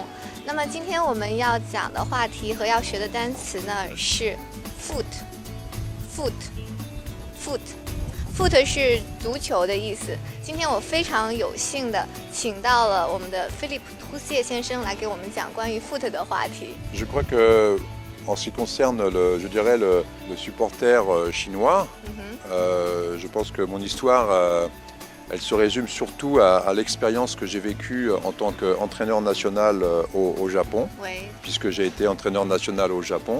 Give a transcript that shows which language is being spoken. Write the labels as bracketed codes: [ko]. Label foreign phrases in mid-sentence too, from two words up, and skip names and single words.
[zh] 那么今天我们要讲的话题和要学的单词呢是 foot。foot 是足球的意思。今天我非常有幸的请到了我们的 Philippe Troussier 先生来给我们讲关于 foot 的话题。 [fr] Je crois que en ce qui concerne je dirais le supporter chinois, je pense que mon histoire, elle se résume surtout à l'expérience que j'ai vécue en tant qu'entraîneur national au Japon, oui. Puisque j'ai été entraîneur national au Japon,